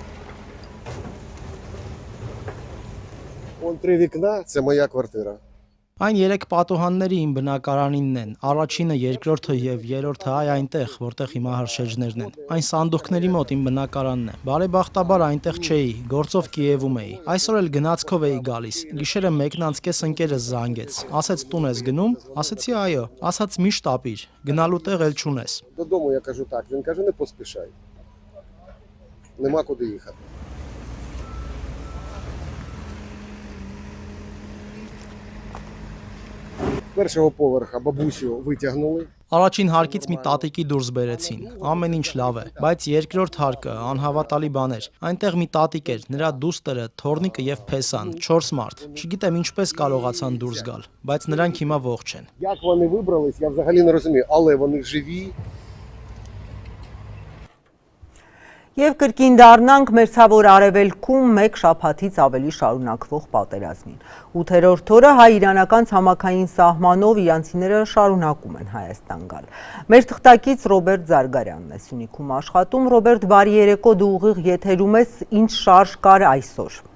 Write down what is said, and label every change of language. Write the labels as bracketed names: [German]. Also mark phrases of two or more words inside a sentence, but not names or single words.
[Ukrainian] Вон 3 вікна, це моя квартира. [Armenian] Այն 3 պատուհանների իմ բնակարանինն են։ Առաջինը, երկրորդը եւ երրորդը այնտեղ, որտեղ հիմա հրշեջներն են։ Այն սանդուղքների մոտ իմ բնակարանն է։ Բարեբախտաբար այնտեղ չէի, գործով Կիևում էի։ Այսօր էլ գնացքով էի գալիս։ Գիշերը 1:30 ընկերս զանգեց։ Ասեց տուն ես գնում։ Ասեցի այո։ Ասաց մի շտապիր, գնալու տեղ էլ չունես։ [Ukrainian] Додому я кажу так, він каже, не поспішай. Нема куди їхати. З першого поверха бабусю витягнули. [Armenian] Առաջին հարկից մի տատիկի դուրս բերեցին։ Ամեն ինչ լավ է, բայց երկրորդ հարկը անհավատալի բան էր։ Այնտեղ մի տատիկ էր, նրա դուստրը, թորնիկը եւ փեսան, 4 մարդ։ Չգիտեմ ինչպես կարողացան դուրս գալ, բայց նրանք հիմա ողջ են։ [Ukrainian] Як вони вибрались, я взагалі не розумію, але вони живі. [Armenian] Եվ կրկին դառնանք մերձավոր արևելքում մեկ շաբաթից ավելի շարունակվող պատերազմին։ 8-րդ օրը հայ-իրանական ցամաքային սահմանով իրանցիները շարունակում են Հայաստան գալ։ Մեր թղթակից Ռոբերտ Զարգարյանն է Սյունիքում աշխատում։ Ռոբերտ, բարի երեկո, դու ուղիղ եթերում ես, ինչ շարժ կար այսօր։